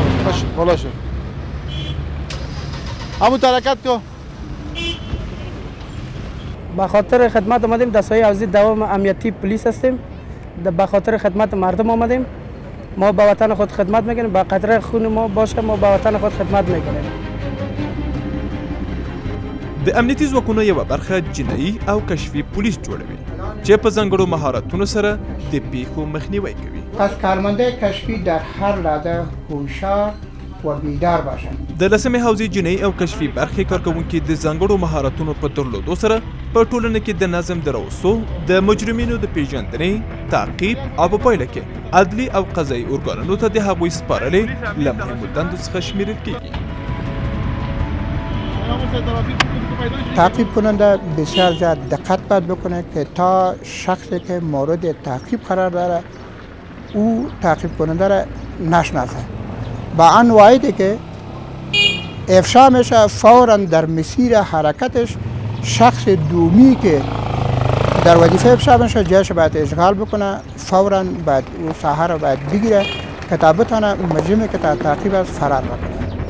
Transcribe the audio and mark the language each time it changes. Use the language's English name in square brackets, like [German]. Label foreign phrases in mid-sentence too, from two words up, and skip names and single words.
[Persian] باشه بالا شد. همون حرکت کن. به خاطر خدمت آمدیم در سایه حوزه دوام امنیتی پلیس هستیم. به خاطر خدمت مردم آمدیم. ما به وطن خود خدمت میکنیم. با قطره خون ما باشه ما به وطن خود خدمت میکنیم. [Pashto] د امنیتي ځواکونو یوه برخه جنایي او کشفي پولیس جوړوي چې په ځانګړو مهارتونو سره د پیښو مخنیوی کوي. [Persian] پس کارمنده کشفی در هر لحظه هوشیار و بیدار باشند. [Pashto] د لسمې حوزې جنایي او کشفي برخې کارکوونکي د ځانګړو مهارتونو په درلودو سره په ټولنه کې د نظم د راوستو، د مجرمینو د پیژندنې، تعقیب او په پایله کې عدلي او قضایي ارګانونو ته د هغوی سپارلې له مهمو دندو څخه شمیرل کیږي. [Persian] تعقیب کننده بسیار زیاد دقت باید بکنه که تا شخصی که مورد تعقیب قرار داره او تعقیب کننده را نشناسه. با آن واحدی که افشا میشه فوراً در مسیر حرکتش شخص دومی که در وظیفه افشا میشه جایش باید اشغال بکنه، فوراً باید او ساحه را باید بگیره که تا بتونه مجرمی که تا تعقیب است فرار بکنه.